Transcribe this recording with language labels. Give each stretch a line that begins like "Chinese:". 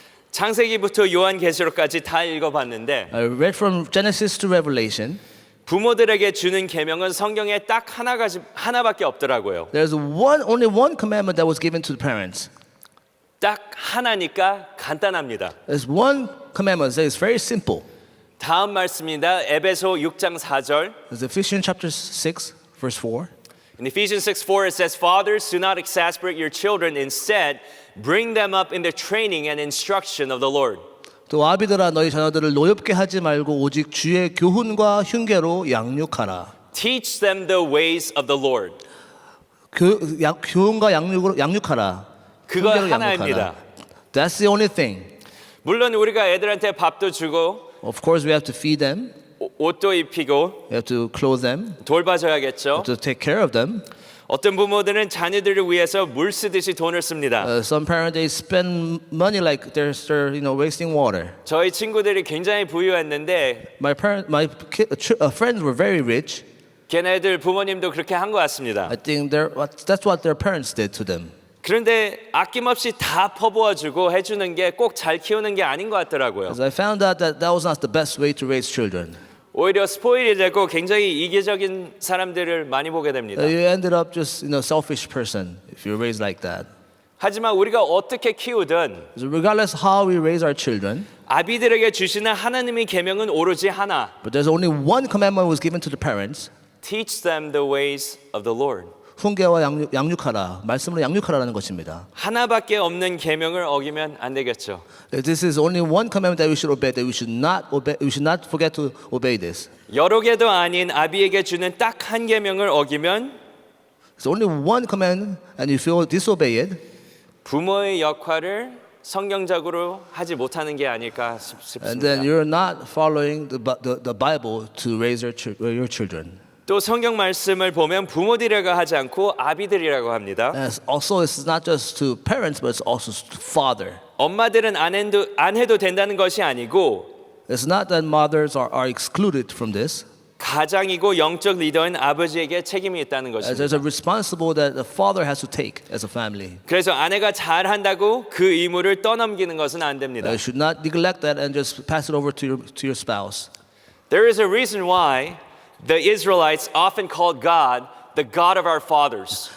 Korean: 창세기부터 요한계시록까지 다 읽어봤는데
English: I read from Genesis to Revelation.
Korean: 부모들에게 주는 계명은 성경에 딱 하나밖에 없더라고요.
English: There's only one commandment that was given to the parents.
Korean: 딱 하나니까 간단합니다.
English: There's one commandment that is very simple.
Korean: 다음 말씀입니다. 에베소 6장 4절.
English: It's Ephesians chapter 6, verse 4. In Ephesians 6:4 it says, "Fathers, do not exasperate your children. Instead, bring them up in the training and instruction of the Lord."
Korean: 또 아비들아 너희 자녀들을 노엽게 하지 말고 오직 주의 교훈과 흉계로 양육하라.
English: Teach them the ways of the Lord.
Korean: 교훈과 양육하라. 그거 흉계로 하나입니다.
English: That's the only thing.
Korean: 물론 우리가 애들한테 밥도 주고
English: Of course, we have to feed them.
Korean: 옷도 입히고
English: We have to clothe them.
Korean: 돌봐줘야겠죠.
English: To take care of them.
Korean: 어떤 부모들은 자녀들을 위해서 물 쓰듯이 돈을 씁니다.
English: Some parents they spend money like they're wasting water.
Korean: 저희 친구들이 굉장히 부유했는데
English: My friends were very rich.
Korean: 걔네들 부모님도 그렇게 한 것 같습니다.
English: I think that's what their parents did to them.
Korean: 그런데 아낌없이 다 퍼부어주고 해주는 게 꼭 잘 키우는 게 아닌 것 같더라고요.
English: Because I found out that was not the best way to raise children.
Korean: 오히려 스포일이 되고 굉장히 이기적인 사람들을 많이 보게 됩니다.
English: You ended up just selfish person if you raise like that.
Korean: 하지만 우리가 어떻게 키우든
English: So regardless how we raise our children,
Korean: 아비들에게 주시는 하나님의 계명은 오로지 하나. but there's only one commandment was given to the parents.
English: Teach them the ways of the Lord.
Korean: 훈계와 양육하라. 말씀으로 양육하라는 것입니다. 하나밖에 없는 계명을 어기면 안 되겠죠.
English: This is only one commandment that we should obey. That we should not forget to obey this.
Korean: 여러 개도 아닌 아비에게 주는 딱 한 계명을 어기면
English: It's only one command, and if you disobey it,
Korean: 부모의 역할을 성경적으로 하지 못하는 게 아닐까
English: and then
Korean: 싶습니다.
English: you're not following the Bible to raise your children.
Korean: 또 성경 말씀을 보면 부모들이라고 하지 않고 아비들이라고 합니다.
English: And also, it's not just to parents, but it's also to father.
Korean: 엄마들은 안 해도 된다는 것이 아니고
English: It's not that mothers are excluded from this.
Korean: 가장이고 영적 리더인 아버지에게 책임이 있다는
English: There's
Korean: 것입니다.
English: a responsible that the father has to take as a family.
Korean: 그래서 아내가 잘한다고 그 의무를 떠넘기는 것은 안 됩니다.
English: You should not neglect that and just pass it over to your spouse. There is a reason why the Israelites often called God the God of our fathers.